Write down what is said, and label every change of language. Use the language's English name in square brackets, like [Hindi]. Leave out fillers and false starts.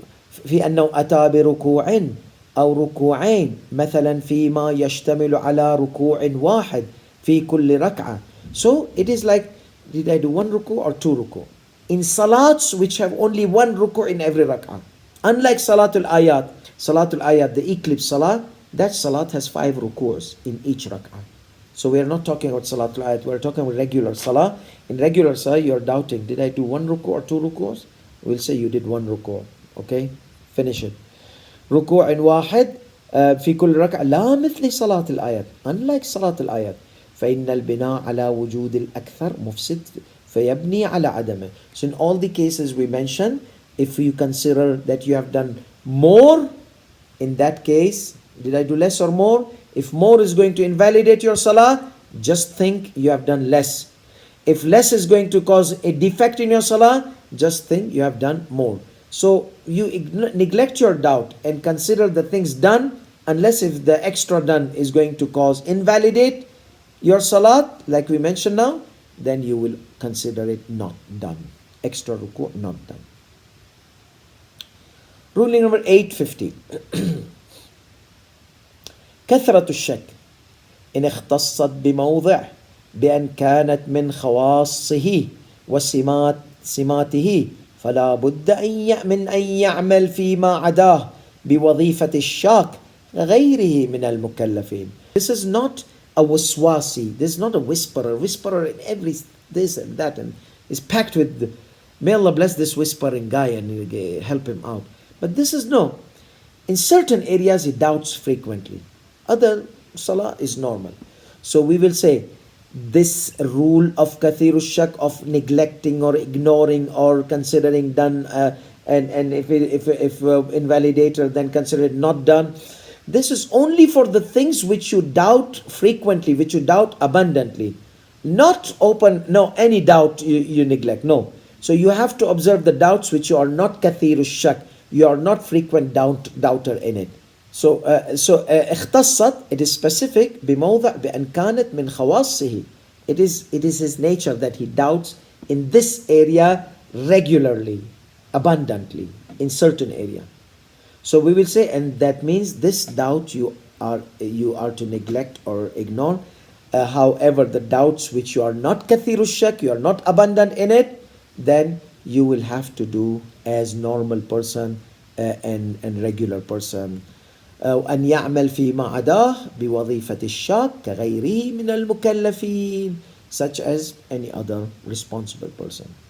[Arabic] في أنه أتى بركوع أو ركوعين مثلا فيما يشتمل على ركوع واحد في كل ركعة. [English] So it is like, did I do 1 ruku or 2 ruku? In salats which have only 1 ruku in every rak'ah. Unlike Salatul Ayat, the eclipse salah, that salat has 5 rukus in each rak'ah. So we are not talking about Salatul Ayat, we are talking about regular salah. In regular salah, you are doubting, did I do 1 ruku or 2 rukus? We'll say you did 1 ruku. Okay, finish it. [Arabic] ركوع واحد في كل ركعة لا مثل صلاة الآيات. Unlike صلاة الآيات فإن البناء على وجود الأكثر مفسد فيبني على عدمه. [English] So in all the cases we mentioned, if you consider that you have done more in that case, did I do less or more? If more is going to invalidate your salah, just think you have done less. If less is going to cause a defect in your salah, just think you have done more. So you neglect your doubt and consider the things done, unless if the extra done is going to cause invalidate your salat, like we mentioned now, then you will consider it not done. Extra ruku not done. Ruling number 850. [Arabic] كثرة الشك إن اختصت بموضع بأن كانت من خواصه وسماته فلا بد من أن يعمل فيما عداه بوظيفة الشاك غيره من المكلفين. [English] This is not a waswasi. This is not a whisperer in every this and that, and is packed with, may Allah bless this whispering guy and help him out. But this is no. In certain areas he doubts frequently. Other salah is normal. So we will say this rule of kathiru shak, of neglecting or ignoring or considering done, and if invalidator, then consider it not done. This is only for the things which you doubt frequently, which you doubt abundantly. Not any doubt you neglect. No. So you have to observe the doubts which you are not kathiru shak. You are not frequent doubter in it. [Arabic] So اختصت, [English] it is specific, [Arabic] بموضع بأن كانت من خواصه. [English] It is his nature that he doubts in this area regularly, abundantly, in certain area. So we will say, and that means this doubt you are to neglect or ignore. However, the doubts which you are not kathiru shak, you are not abundant in it, then you will have to do as normal person and regular person. [Arabic] أن يعمل فيما عداه بوظيفة الشاك كغيره من المكلفين, [English] such as any other responsible person.